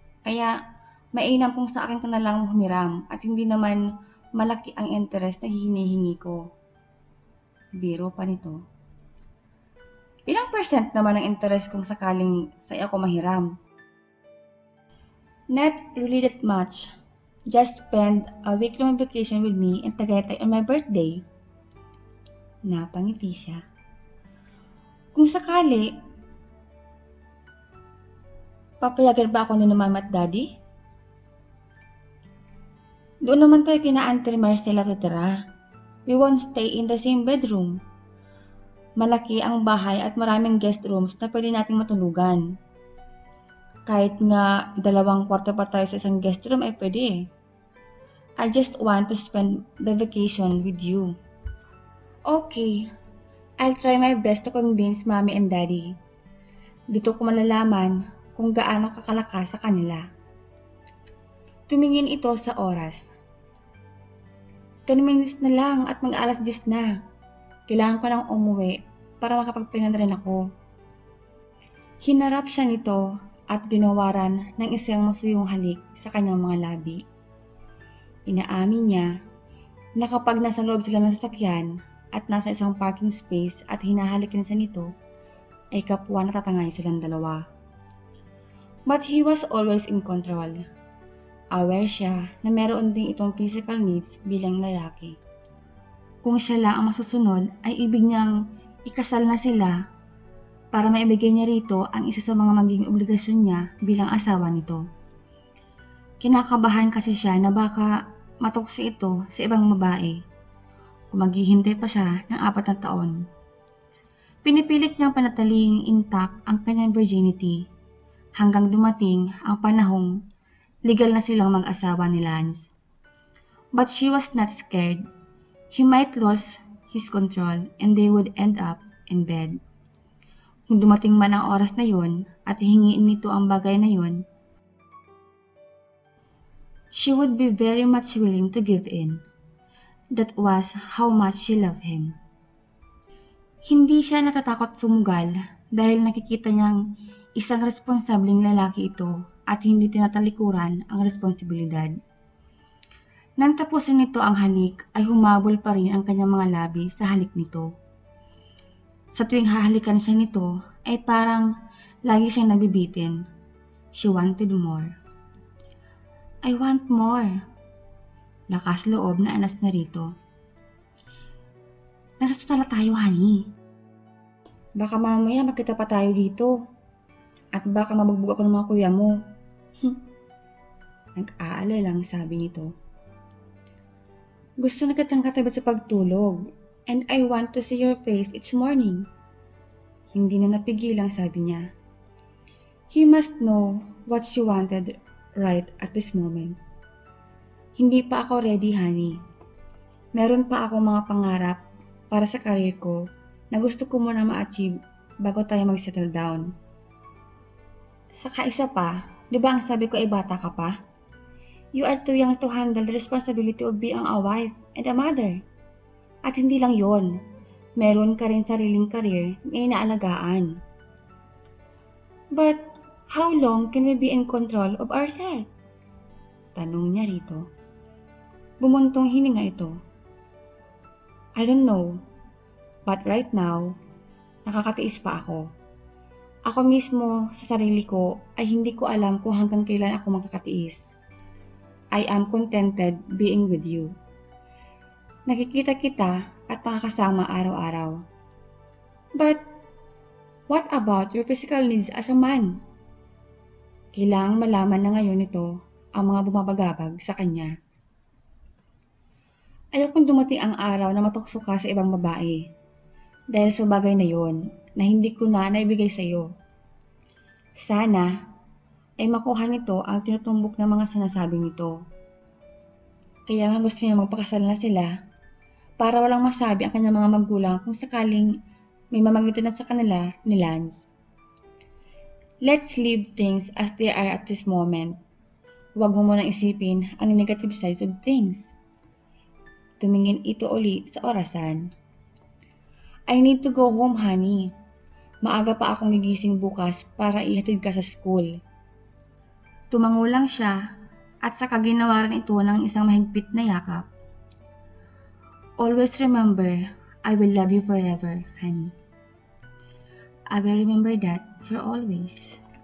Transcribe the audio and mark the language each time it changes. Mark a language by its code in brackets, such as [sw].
[tl] Kaya, mainam kung sa akin ka na lang humiram at hindi naman malaki ang interest na hinihingi ko. Biro pa nito. Ilang percent naman ang interest kung sakaling sa ako mahiram? [en] Not really that much. Just spend a week-long vacation with me in Tagaytay on my birthday. [tl] Napangiti siya. Kung sakali, papayagan ba ako ni Mama at Daddy? Doon naman tayo kina Auntie Marcela titira. [en] We won't stay in the same bedroom. [tl] Malaki ang bahay at maraming guest rooms na pwede nating matulugan. Kahit nga 2 kwarto pa tayo sa isang guest room ay pwede eh. [en] I just want to spend the vacation with you. Okay, I'll try my best to convince Mommy and Daddy. [tl] Dito ko malalaman kung gaano kakalakas sa kanila. Tumingin ito sa oras. 10 minutes na lang at mag-alas 10 na. Kailangan ko lang umuwi para makapagpahinga na rin ako. Hinarap siya nito at ginawaran ng isang masuyong halik sa kanyang mga labi. Inaamin niya na kapag nasa loob sila ng sasakyan at nasa isang parking space at hinahalikin siya nito, ay kapwa natatangay silang dalawa. [en] But he was always in control. [tl] Aware siya na meron din itong physical needs bilang lalaki. Kung siya lang ang masusunod ay ibig niyang ikasal na sila para maibigay niya rito ang isa sa mga magiging obligasyon niya bilang asawa nito. Kinakabahan kasi siya na baka matuksi ito sa ibang babae kung maghihintay pa siya ng 4 na taon. Pinipilit niyang panatiling intact ang kanyang virginity hanggang dumating ang panahong legal na silang mag-asawa ni Lance. [en] But she was not scared. He might lose his control and they would end up in bed. [tl] Kung dumating man ang oras na yon at hingiin nito ang bagay na yon, [en] she would be very much willing to give in. That was how much she loved him. [tl] Hindi siya natatakot sumugal dahil nakikita niyang isang responsableng lalaki ito at hindi tinatalikuran ang responsibilidad. Nang tapusin nito ang halik ay humabol pa rin ang kanyang mga labi sa halik nito. Sa tuwing hahalikan siya nito ay parang lagi siyang nabibitin. [en] She wanted more. I want more. [tl] Lakas loob na anas na rito. Nasa sala tayo, honey. Baka mamaya makita pa tayo dito. At baka mabugbog ako ng mga kuya mo. Nag-aalala lang sabi nito. Gusto na kitang katabi sa pagtulog. [en] And I want to see your face each morning. [tl] Hindi na napigilang sabi niya. [en] He must know what she wanted right at this moment. [tl] Hindi pa ako ready, honey. Meron pa akong mga pangarap para sa career ko na gusto ko muna ma-achieve bago tayo mag-settle down. Saka isa pa, di ba ang sabi ko ay bata ka pa? [en] You are too young to handle the responsibility of being a wife and a mother. [tl] At hindi lang yon, meron ka rin sariling career na inaalagaan. [en] But how long can we be in control of ourselves? [tl] Tanong niya rito. Bumuntong hininga ito. [en] I don't know, but right now, [tl] nakakatiis pa ako. Ako mismo sa sarili ko ay hindi ko alam kung hanggang kailan ako magkakatiis. [en] I am contented being with you. [tl] Nakikita kita at makakasama araw-araw. [en] But, what about your physical needs as a man? [tl] Kailangang malaman na ngayon nito ang mga bumabagabag sa kanya. Ayokong dumating ang araw na matukso ka sa ibang babae. Dahil sa bagay na yon na hindi ko na naibigay sa iyo. Sana ay makuha nito ang tinutumbok ng mga sinasabi nito. Kaya nga gusto niya magpakasal na sila para walang masabi ang kanyang mga magulang kung sakaling may mamagitan na sa kanila ni Lance. [en] Let's leave things as they are at this moment. [tl] Huwag mo munang isipin ang [en] negative sides of things. [tl] Tumingin ito uli sa orasan. [en] I need to go home, honey. [tl] Maaga pa akong gigising bukas para ihatid ka sa school. Tumango lang siya at saka ginawaran ito ng isang mahigpit na yakap. [en] Always remember, I will love you forever, honey. I will remember that for always.